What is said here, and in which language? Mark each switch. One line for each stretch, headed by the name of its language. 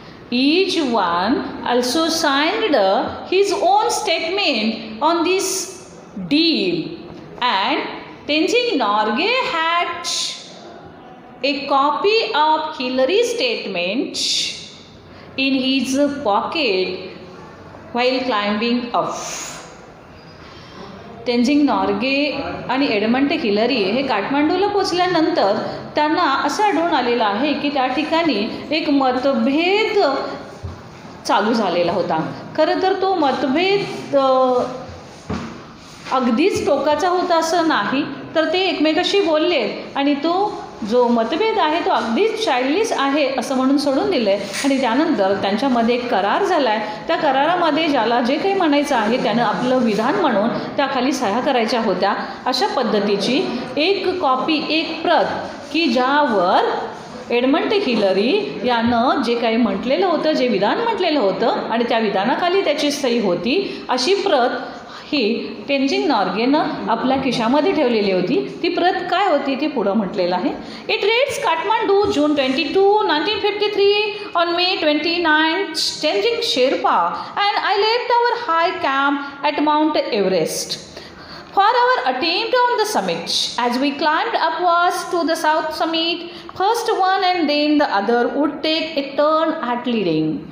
English: Each one also signed his own statement on this deal, and Tenzing Norgay had a copy of Hillary's statement in his pocket while climbing up.
Marathi: Tenzing Norgay आणि Edmund Hillary हे काठमांडूला पोचल्यानंतर त्यांना असं आढळून आलेलं आहे की त्या ठिकाणी एक मतभेद चालू झालेला होता. खरं तर तो मतभेद अगदीच टोकाचा होता असं नाही, तर ते एकमेकाशी बोलले आणि तो जो मतभेद आहे तो अगदीच चाइल्डिश आहे असं म्हणून सोडून दिलं आहे आणि त्यानंतर त्यांच्यामध्ये एक करार झाला आहे. त्या करारामध्ये ज्याला जे काही म्हणायचं आहे त्यानं आपलं विधान म्हणून त्याखाली सह्या करायच्या होत्या. अशा पद्धतीची एक कॉपी, एक प्रत की ज्यावर एडमंड हिलरी यानं जे काही म्हटलेलं होतं, जे विधान म्हटलेलं होतं आणि त्या विधानाखाली त्याची सही होती, अशी प्रत ही तेंजिंग नॉर्गेनं आपल्या खिशामध्ये ठेवलेली होती. ती प्रत काय होती ती पुढं म्हटलेलं आहे.
English: It reads Kathmandu June 22, 1953 on May 29th Tenzing Sherpa and I left our high camp at Mount Everest for our attempt on the summit. As we climbed upwards to the south summit, first one and then the other would take a turn at leading.